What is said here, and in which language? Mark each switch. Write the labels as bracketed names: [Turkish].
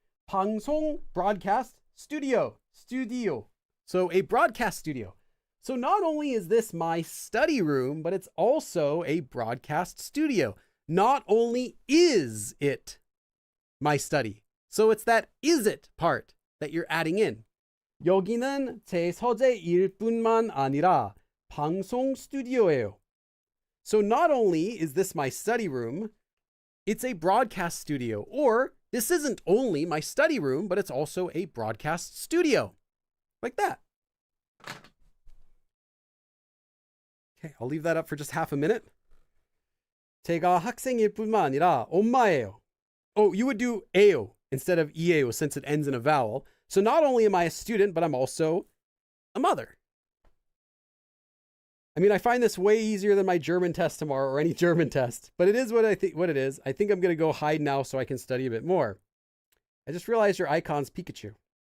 [English] 방송, broadcast, studio. So a broadcast studio. So not only is this my study room, but it's also a broadcast studio. Not only is it my study. So it's that is it part that you're adding in. [Korean] 여기는 제 서재일 뿐만 아니라 방송 스튜디오예요. [English] So not only is this my study room, it's a broadcast studio. Or this isn't only my study room, but it's also a broadcast studio. Like that. Okay, I'll leave that up for just half a minute. [Korean] 제가 학생일 뿐만 아니라 엄마예요. [English] Oh, you would do 에요 instead of 이에요 since it ends in a vowel. So not only am I a student, but I'm also a mother. I mean, I find this way easier than my German test tomorrow or any German test, but it is what it is. I think I'm going to go hide now so I can study a bit more. I just realized your icon's Pikachu.